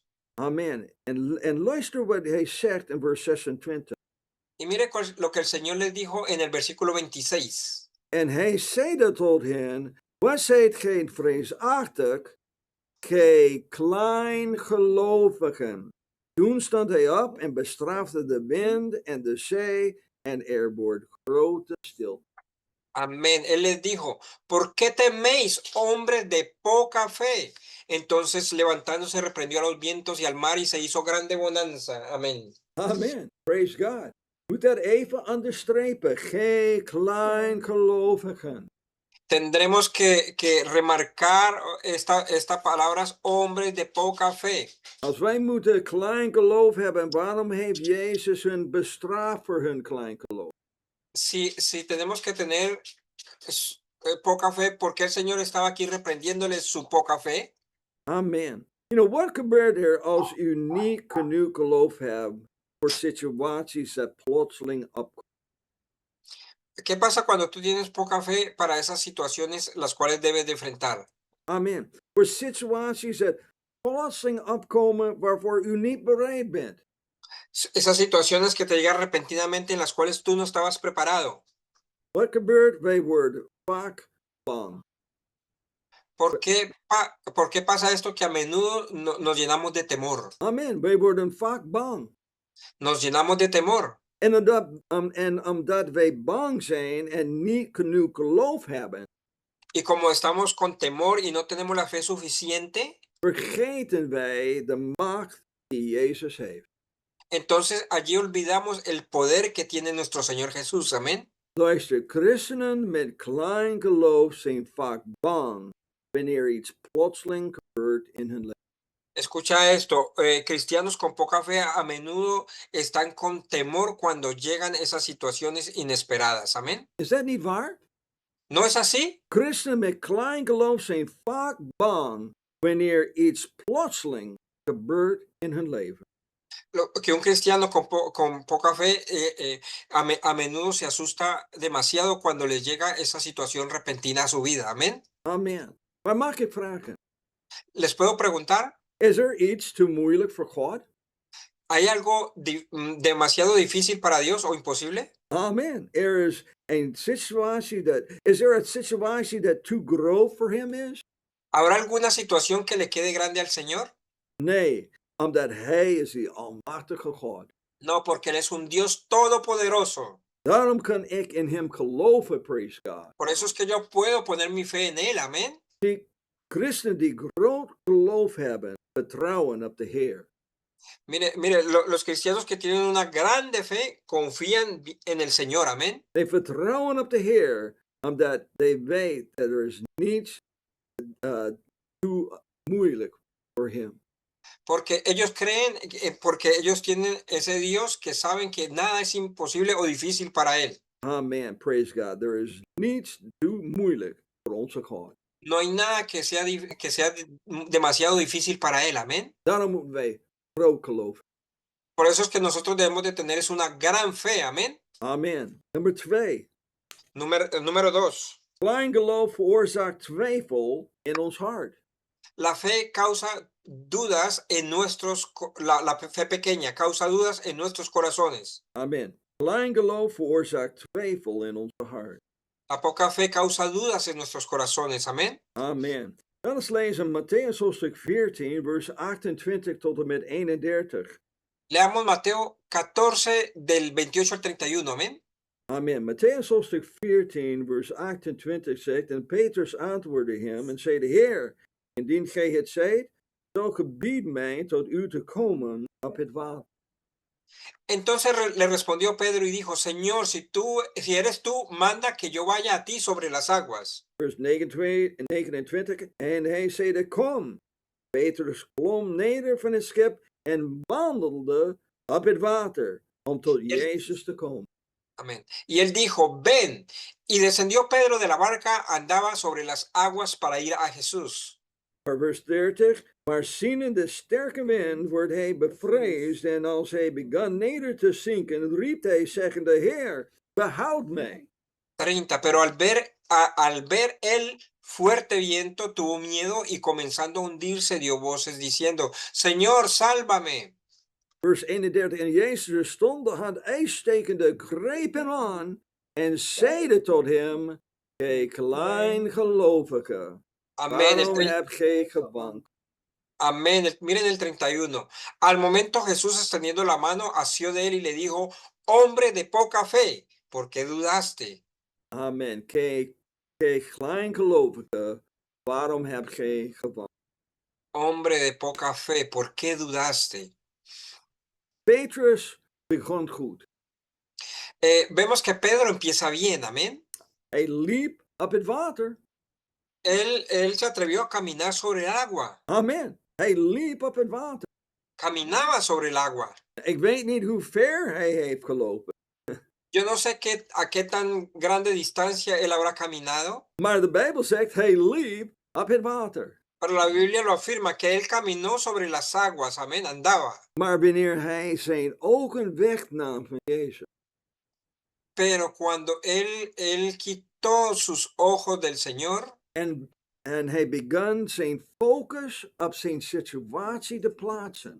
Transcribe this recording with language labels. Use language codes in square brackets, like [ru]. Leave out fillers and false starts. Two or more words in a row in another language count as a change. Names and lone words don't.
[nl] Amen. En luister wat hij zegt in vers 26. [es] Y mire lo que el Señor les dijo en el versículo 26. [nl] En hij zeide tot hen: Wat zijt gij vreesachtig, gij kleingelovigen? Toen stond hij op en bestrafte de wind en de zee, en er wordt grote stilte. [es] Amén. Él les dijo, ¿por qué teméis, hombres de poca fe? Entonces levantándose reprendió a los vientos y al mar y se hizo grande bonanza. Amén. [en] Amen. Praise God. [nl] Moet dat even onderstrepen. Gij kleingelovigen. [es] Tendremos que remarcar esta palabras, hombres de poca fe. [nl] Als wij moeten klein geloof hebben, waarom heeft Jezus hun bestraft voor hun klein geloof? [es] Si tenemos que tener poca fe, ¿por qué el Señor estaba aquí reprendiéndoles su poca fe? Amen. [en] You know, [nl] wat gebeurt er als u niet genoeg geloof hebt voor situaties dat plotseling opkomen? [es] ¿Qué pasa cuando tú tienes poca fe para esas situaciones las cuales debes de enfrentar? Amen. [nl] Voor situaties dat plotseling opkomen waarvoor u niet bereid bent. [es] Esas situaciones que te llegan repentinamente en las cuales tú no estabas preparado. [nl] Wat gebeurt? Wij worden vaak bang. [es] ¿Por qué pasa esto? Que a menudo nos llenamos de temor. [nl] Amen. Wij worden vaak bang. [es] Nos llenamos de temor. [nl] En omdat wij bang zijn en niet genoeg geloof hebben, [es] Y como estamos con temor y no tenemos la fe suficiente, [nl] vergeten wij de macht die Jezus heeft. [es] entonces allí olvidamos el poder que tiene nuestro Señor Jesús. Amén. [nl] Luister, christenen met klein geloof zijn vaak bang wanneer iets plotseling gebeurt in hun leven. [es] Escucha esto, cristianos con poca fe a menudo están con temor cuando llegan esas situaciones inesperadas. Amén. [nl] Is dat niet waar? [es] ¿No es así? [nl] Christenen met klein geloof zijn vaak bang wanneer iets plotseling gebeurt in hun leven. [es] Que un cristiano con poca fe a menudo se asusta demasiado cuando le llega esa situación repentina a su vida. Amén. [nl] Amen. Maar mag ik vragen? [es] ¿Les puedo preguntar? [nl] Is er iets te moeilijk voor God? [es] ¿Hay algo demasiado difícil para Dios o imposible? Amen. [nl] Is er een situatie dat too groot voor hem is? [es] ¿Habrá alguna situación que le quede grande al Señor? [nl] Nee, omdat hij is die almachtige God. [es] No, porque Él es un Dios todopoderoso. [nl] Daarom kan ik in hem geloven, [en] praise God. [es] Por eso es que yo puedo poner mi fe en Él. Amén. [nl] Die christenen die groot geloof hebben, vertrouwen op de Heer. [es] Mire, los cristianos que tienen una grande fe confían en el Señor. Amén. [nl] They vertrouwen op de Heer, omdat they weet dat er is niets too moeilijk voor hem. [es] Porque ellos creen, porque ellos tienen ese Dios que saben que nada es imposible o difícil para Él. [en] Amen, praise God. There is [nl] niets too moeilijk voor onze God. [es] No hay nada que sea demasiado difícil para Él. Amén. [nl] Daarom moeten wij groot geloven. [es] Por eso es que nosotros debemos de tener es una gran fe. Amén. [nl] Amen. Nummer 2. [es] Número 2. [nl] Klein geloof veroorzaakt twijfel in ons hart. [es] La fe causa dudas en la fe pequeña causa dudas en nuestros corazones. Amen. [nl] Klein geloof veroorzaakt twijfel in ons hart. [es] La poca fe causa dudas en nuestros corazones. Amén. Amen. [nl] Laten we lezen Matthäus hoofdstuk 14, vers 28 tot en met 31. [es] Leamos Mateo 14 del 28 al 31. Amén. Amen. [nl] Matthäus hoofdstuk 14, vers 28 zegt, en Petrus antwoordde hem en zei, de Heer, indien gij het zijt, zo gebied mij tot u te komen op het water. [es] Entonces le respondió Pedro y dijo, Señor, si eres tú, manda que yo vaya a ti sobre las aguas. [nl] Vers 29, en hij zeide, kom. Petrus klom neder van het schip en wandelde op het water, om tot Jezus te komen. [es] Amén. Y él dijo, ven. Y descendió Pedro de la barca, andaba sobre las aguas para ir a Jesús. [nl] Maar vers 30, maar ziende de sterke wind wordt hij bevreesd en als hij begon neder te zinken, riep hij zeggende, Heer, behoud mij. 30. [es] Pero al ver el fuerte viento, tuvo miedo y comenzando a hundirse, dio voces diciendo, Señor, sálvame. [nl] Vers 31, en Jezus stond de hand uitstekende, greep hem aan en zeide tot hem, gij kleingelovige, [es] Amén. [nl] waarom hebt gij gewankeld? [es] Amén. Miren el 31. Al momento Jesús extendiendo la mano, asió de él y le dijo, hombre de poca fe, ¿por qué dudaste? Amen. [nl] Gij kleingelovige, waarom hebt gij gewankeld? [es] Hombre de poca fe, ¿por qué dudaste? [nl] Petrus begon goed. [es] Vemos que Pedro empieza bien, amén. [nl] Hij liep op het water. [es] Él se atrevió a caminar sobre el agua. [nl] Amen. Hij liep op het water. [es] Caminaba sobre el agua. [nl] Ik weet niet hoe ver hij heeft gelopen. [es] Yo no sé a qué tan grande distancia él habrá caminado, [nl] Maar de Bijbel zegt, hij liep op het water. [es] pero la Biblia lo afirma que él caminó sobre las aguas, amén, andaba. [nl] Maar wanneer hij zijn ogen wegnam van Jezus. [es] Pero cuando él quitó sus ojos del Señor [nl] En hij begon zijn focus op zijn situatie te plaatsen.